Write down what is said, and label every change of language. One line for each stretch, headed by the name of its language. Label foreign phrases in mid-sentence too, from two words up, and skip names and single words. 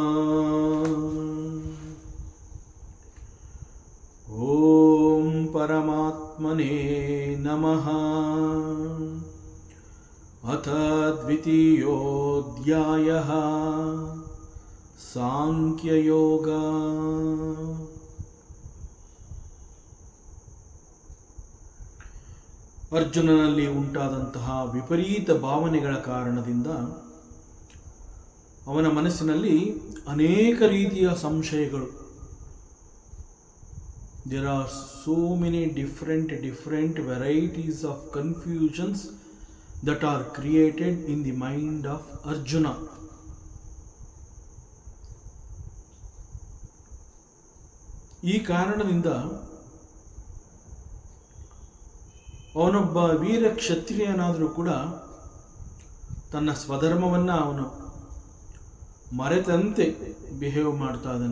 Sanskrit: ಓಂ ಪರಮಾತ್ಮನೇ ನಮಃ. ಅಥ ದ್ವಿತೀಯೋಧ್ಯಾಯಃ ಸಾಂಖ್ಯಯೋಗ.
Kannada: ಅರ್ಜುನನಲ್ಲಿ ಉಂಟಾದಂತಹ ವಿಪರೀತ ಭಾವನೆಗಳ ಕಾರಣದಿಂದ ಅವನ ಮನಸ್ಸಿನಲ್ಲಿ ಅನೇಕ ರೀತಿಯ ಸಂಶಯಗಳು.
English: There are so many different varieties of confusions that are created in the mind of Arjuna.
Kannada: ಈ ಕಾರಣದಿಂದ ಅವನೊಬ್ಬ ವೀರ ಕ್ಷತ್ರಿಯನಾದರೂ ಕೂಡ ತನ್ನ ಸ್ವಧರ್ಮವನ್ನು ಅವನು ಮರೆತಂತೆ ಬಿಹೇವ್ ಮಾಡ್ತಾ ಇದ್ದಾನೆ.